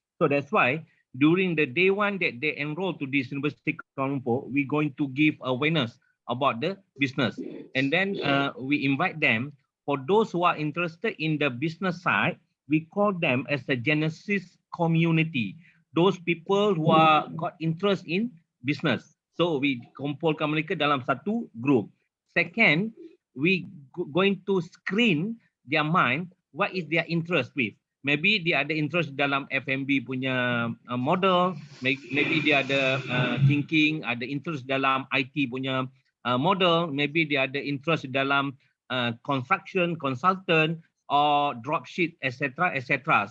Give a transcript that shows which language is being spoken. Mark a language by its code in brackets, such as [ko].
[en] So that's why during the day 1 that they enroll to this University Kuala Lumpur, we going to give awareness about the business, and then we invite them. For those who are interested in the business side, we call them as a Genesis community. Those people who are got interest in business. So we [ms] kumpulkan mereka dalam satu group. [en] Second, we going to screen their mind, what is their interest with. [ms] Maybe dia ada interest dalam F&B punya model, maybe dia ada thinking, ada interest dalam IT punya model, maybe dia ada interest dalam [en] construction, consultant, or dropship, etc. etc.